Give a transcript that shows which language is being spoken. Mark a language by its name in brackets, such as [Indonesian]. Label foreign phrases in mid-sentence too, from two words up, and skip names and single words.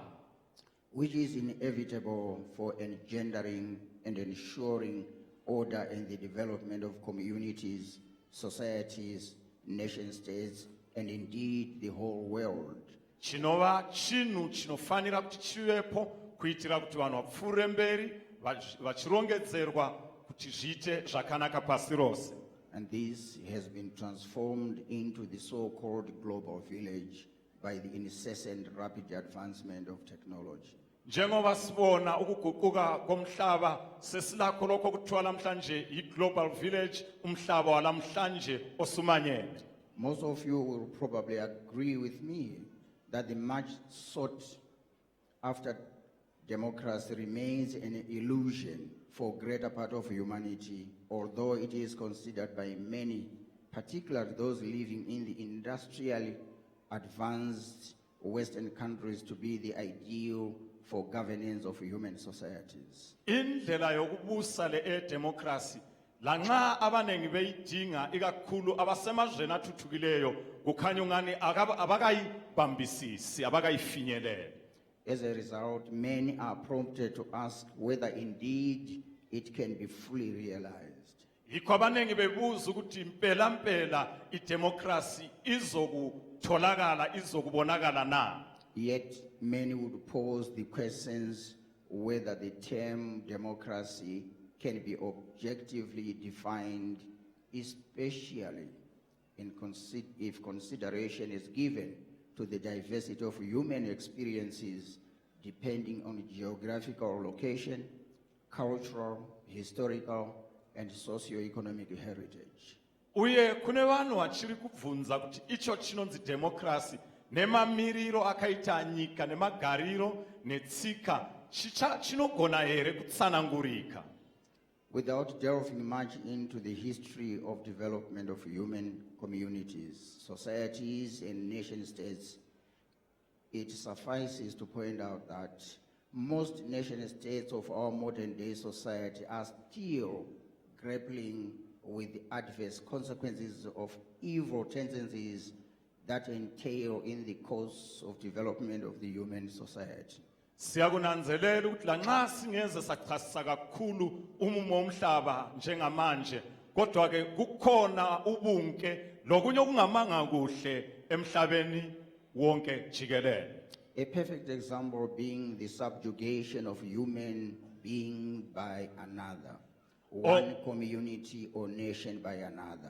[English] which is inevitable for engendering and ensuring order and the development of communities, societies, nation states, and indeed the whole world. [Shona] chinova chinhu chinofanira kuti chivepo kuitira kuti vanhu vapfuure mberi vachirongedzerwa kuti zviite zvakanaka pasi rose. [English] And this has been transformed into the so-called global village by the incessant rapid advancement of technology. [North Ndebele] Njengoba sibona ukuguquka komhlaba sesilakho lokho kuthiwa namhlanje i- [English] global village, [North Ndebele] umhlaba walamhlanje osumanyele. [English] Most of you will probably agree with me that the much sought after democracy remains an illusion for greater part of humanity, although it is considered by many, particularly those living in the industrially advanced Western countries, to be the ideal for governance of human societies. [North Ndebele] Indlela yokubusa le democracy lanxa abanengi beyidinga ikakhulu abasemazweni athuthukileyo kukhanya ungani abakayibambisisi abakayifinyelele. [English] As a result, many are prompted to ask whether indeed it can be fully realized. [North Ndebele] Yikho abanengi bebuza ukuthi impela idemocracy izokutholakala izokubonakala na. [English] Yet many would pose the questions whether the term democracy can be objectively defined, especially if consideration is given to the diversity of human experiences depending on geographical location, cultural, historical, and socio-economic heritage. [Shona] Uye kune vanhu vachiri kubvunza kuti icho chinonzi democracy nemamiriro akaita nyika nemagariro netsika chinogona here kutsanangurika. [English] Without delving much into the history of development of human communities, societies, and nation states, it suffices to point out that most nation states of our modern day society are still grappling with the adverse consequences of evil tendencies that entail in the course of development of the human society. [North Ndebele] Siyakunanzelela ukuthi lanxa singeze sachasisa kakhulu umumo womhlaba njengamanje, kodwa ke kukhona ubunke lokunye okungamanga kuhle emhlabeni wonke jikelele. [English] A perfect example being the subjugation of human being by another, one community or nation by another.